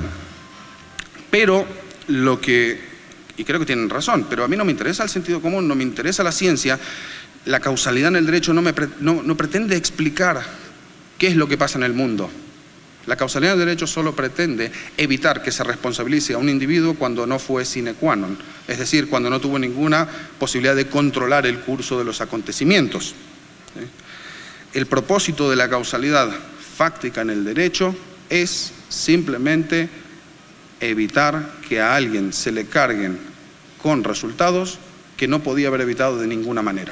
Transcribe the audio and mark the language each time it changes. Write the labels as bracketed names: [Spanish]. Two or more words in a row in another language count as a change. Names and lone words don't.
[Spanish] Pero y creo que tienen razón, pero a mí no me interesa el sentido común, no me interesa la ciencia. La causalidad en el derecho no pretende explicar qué es lo que pasa en el mundo. La causalidad del derecho solo pretende evitar que se responsabilice a un individuo cuando no fue [Latin] sine qua non, [Spanish] es decir, cuando no tuvo ninguna posibilidad de controlar el curso de los acontecimientos. El propósito de la causalidad fáctica en el derecho es simplemente evitar que a alguien se le carguen con resultados que no podía haber evitado de ninguna manera.